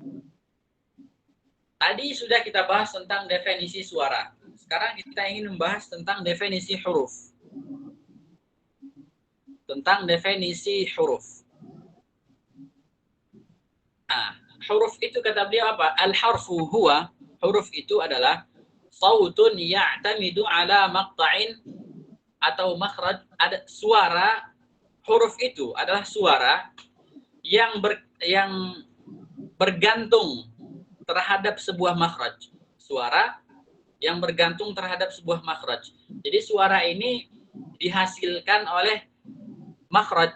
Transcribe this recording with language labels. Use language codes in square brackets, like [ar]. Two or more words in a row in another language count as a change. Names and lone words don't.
[id] Tadi sudah kita bahas tentang definisi suara. Sekarang kita ingin membahas tentang definisi huruf. Tentang definisi huruf. Nah, huruf itu kata beliau apa? [ar] الحرف هو, [id] huruf itu adalah [ar] صوت يعتمد على مقطع [id] atau makhraj, ada suara. Huruf itu adalah suara yang bergantung terhadap sebuah makhraj. Suara yang bergantung terhadap sebuah makhraj. Jadi suara ini dihasilkan oleh makhraj.